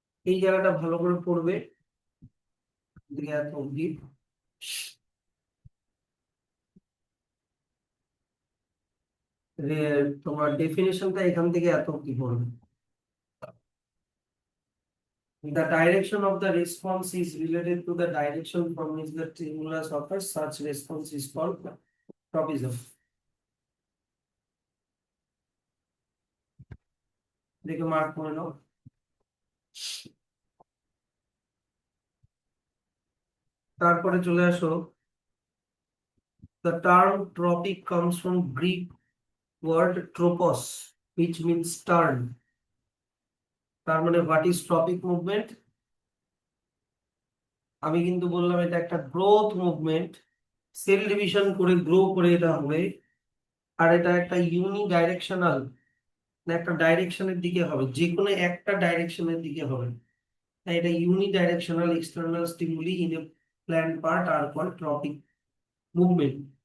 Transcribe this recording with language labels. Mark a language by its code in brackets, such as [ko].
[bn] এই জায়গাটা ভালো করে পড়বে, এদিকে এত অব্দি। তোমার ডেফিনেশনটা এখান থেকে এত অব্দি পড়বে। [en] The direction of the response is related to the direction from which the stimulus occurs. Such response is called tropism. [bn] দেখে মার্ক করে নাও। তারপরে চলে আসো, [en] the term tropic comes from Greek word tropos, which means turn। [bn] তার মানে [en] what is tropic movement? [bn] আমি কিন্তু বললাম এটা একটা গ্রোথ মুভমেন্ট, সেল ডিভিশন করে গ্রো করে এটা হবে। আর এটা একটা ইউনি ডাইরেকশনাল, একটা ডাইরেকশনের দিকে হবে, যে কোনো একটা ডাইরেকশনের দিকে হবে। তাই এটা [en] Unidirectional external stimuli in a plant part are call tropic movement.